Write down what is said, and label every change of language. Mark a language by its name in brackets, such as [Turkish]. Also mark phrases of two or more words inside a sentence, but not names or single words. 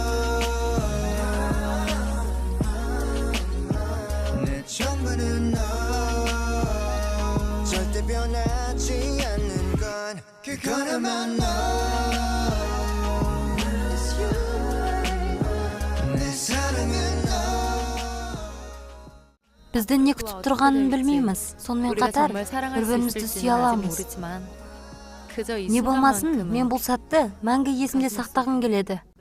[Korean] 내 전부는 너. 절대 변하지 않는 건 그거나만 너. 내 사랑은 너. [Kazakh] бізді не күтіп тұрғанын білмейміз. Сонымен қатар бір-бірімізді сүйе аламыз. Не болмасын, мен бұл сәтті мәңгі есімде сақтағым келеді.